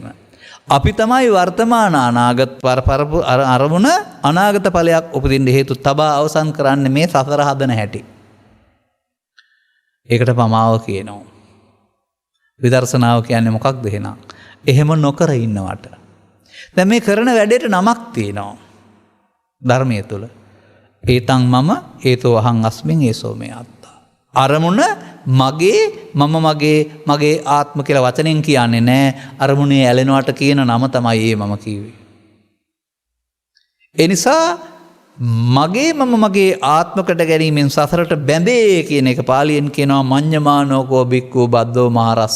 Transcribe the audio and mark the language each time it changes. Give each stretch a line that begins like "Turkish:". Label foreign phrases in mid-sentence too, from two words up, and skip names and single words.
Sinhala: අපි තමයි වර්තමාන අනාගත අරමුණ අනාගත ඵලයක් උපදින්න හේතු තබා අවසන් කරන්නේ මේ සසර හදන හැටි. ඒකට පමාව කියනවා. විදර්ශනාව කියන්නේ මොකක්ද එහෙනම්? එහෙම නොකර ඉන්නවට. දැන් මේ කරන වැඩේට නමක් තියෙනවා. ධර්මයේ තුල.
Pali: ඒතං මම ඒතෝ අහං අස්මින් ඒසෝ මේ අත්තා.
Sinhala: අරමුණ මගේ මම මගේ ආත්ම කියලා වචනෙන් කියන්නේ නැහැ. අරමුණේ ඇලෙනවට කියන නම තමයි ඒ මම කිව්වේ. ඒ නිසා මගේ මම මගේ ආත්මකට ගැනීමෙන් සසරට බැඳේ කියන එක පාලියෙන් කියනවා
Pali: මඤ්ඤමානෝකෝ බික්ඛු බද්දෝ මහරස්ස.